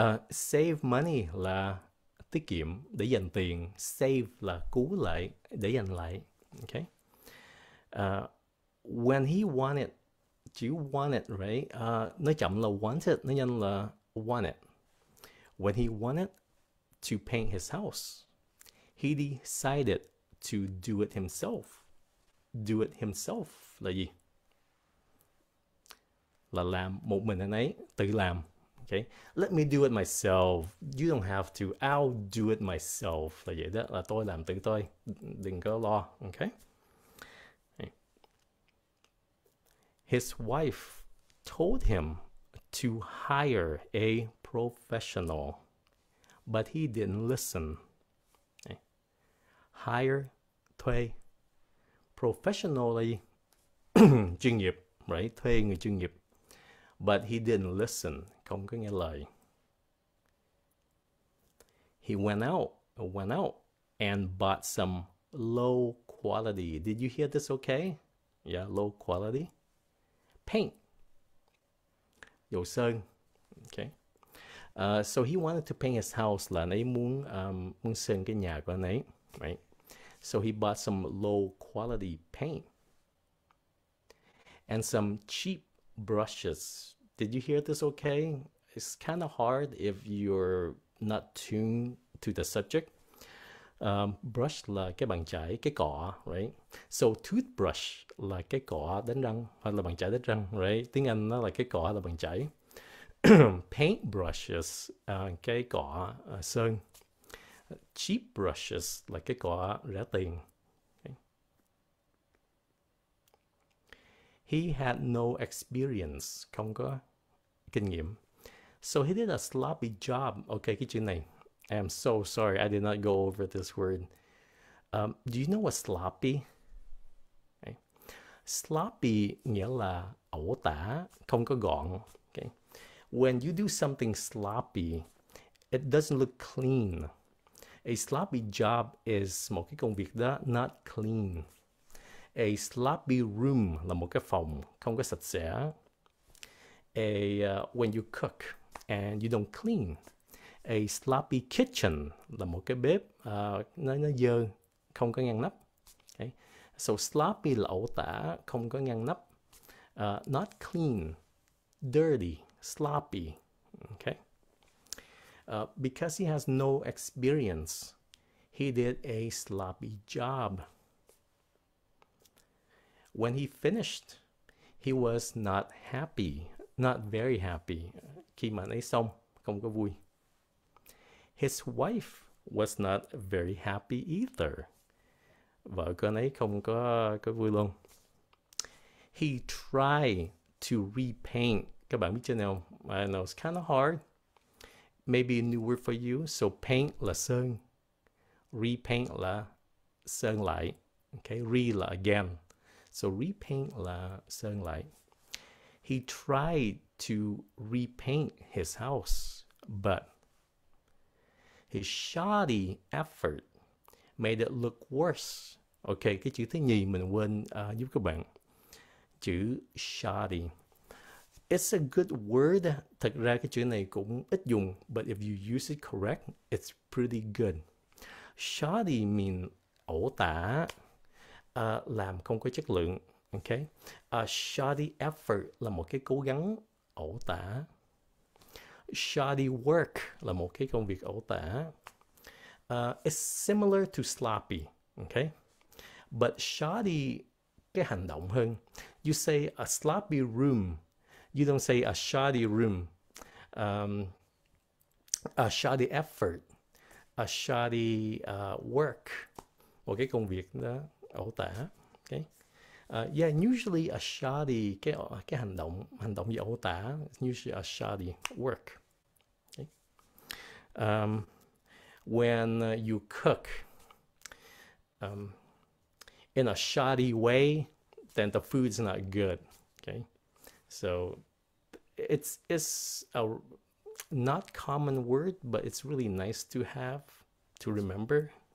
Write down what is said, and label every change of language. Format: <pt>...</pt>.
<vi>Save money là tiết kiệm để dành tiền. Save là cứu lại, để dành lại.</vi> <en>Okay. When he wanted, chữ wanted, right?</en> <vi>Nói chậm là wanted, nói nhanh là wanted.</vi> <en>When he wanted to paint his house, he decided to do it himself.</en> <vi>Do it himself là gì? Là làm một mình anh ấy, tự làm.</vi> <en>Okay. Let me do it myself. You don't have to. I'll do it myself.</en> <vi>Là vậy đó, là tôi làm tự tôi. Đừng có lo. Okay.</vi> <en>His wife told him to hire a professional, but he didn't listen.</en> <vi>Okay. Hire, thuê. Professional là gì? Chuyên nghiệp, right? Thuê người chuyên nghiệp.</vi> <en>But he didn't listen,</en> <vi>không có nghe lời.</vi> <en>He went out and bought some low quality. Did you hear this okay? Yeah, low quality. Paint.</en> <vi>Dầu sơn.</vi> <en>Okay. So he wanted to paint his house,</en> <vi>là anh ấy muốn sơn cái nhà của anh ấy, right?</vi> <en>So he bought some low quality paint and some cheap brushes. Did you hear this okay? It's kind of hard if you're not tuned to the subject.</en> <vi>Brush là cái bàn chải, cái cọ, right? So toothbrush là cái cọ đánh răng hoặc là bàn chải đánh răng, right? Tiếng Anh nó là cái cọ là bàn chải. Paint brushes, cái cọ sơn. Cheap brushes là cái cọ rẻ tiền.</vi> <en>Okay. He had no experience,</en> <vi>không có kinh nghiệm.</vi> <en>So he did a sloppy job. Okay,</en> <vi>cái chữ này.</vi> <en>I am so sorry, I did not go over this word. Do you know what sloppy? Okay.</en> <vi>Sloppy nghĩa là ẩu tả, không có gọn.</vi> <en>Okay. When you do something sloppy, it doesn't look clean. A sloppy job is</en> <vi>một cái công việc đó</vi> <en>not clean. A sloppy room</en> <vi>là một cái phòng không có sạch sẽ.</vi> <en>When you cook and you don't clean. A sloppy kitchen</en> <vi>là một cái bếp nó dơ, không có ngăn nắp. Okay. So sloppy là ẩu tả, không có ngăn nắp.</vi> <en>Not clean, dirty, sloppy. Okay. Because he has no experience, he did a sloppy job. When he finished, he was not happy, not very happy.</en> <vi>Khi mà anh ấy xong, không có vui.</vi> <en>His wife was not very happy either.</en> <vi>Vợ của anh ấy không có vui luôn.</vi> <en>He tried to repaint.</en> <vi>Các bạn biết chưa nào?</vi> <en>I know it's kind of hard. Maybe a new word for you.</en> <vi>So paint là sơn. Repaint là sơn lại. Okay, re là again. So repaint là sơn lại.</vi> <en>He tried to repaint his house, but his shoddy effort made it look worse.</en> <vi>Okay, cái chữ thứ nhì mình quên giúp các bạn. Chữ shoddy.</vi> <en>It's a good word.</en> <vi>Thật ra cái chữ này cũng ít dùng,</vi> <en>but if you use it correct, it's pretty good.</en> <vi>Shoddy mean ẩu tả, làm không có chất lượng. Okay. Shoddy effort là một cái cố gắng ẩu tả. Shoddy work là một cái công việc ẩu tả.</vi> <en>It's similar to sloppy.</en> <vi>Okay. But shoddy, cái hành động hơn.</vi> <en>You say a sloppy room. You don't say a shoddy room. A shoddy effort. A shoddy work.</en> <vi>Một cái công việc đó ẩu tả. Okay.</vi> <en>Yeah, usually a shoddy,</en> <vi>cái hành động gì ẩu tả,</vi> <en>usually a shoddy work. Okay. When you cook in a shoddy way, then the food's not good. Okay, so it's a not common word, but it's really nice to have, to remember.</en>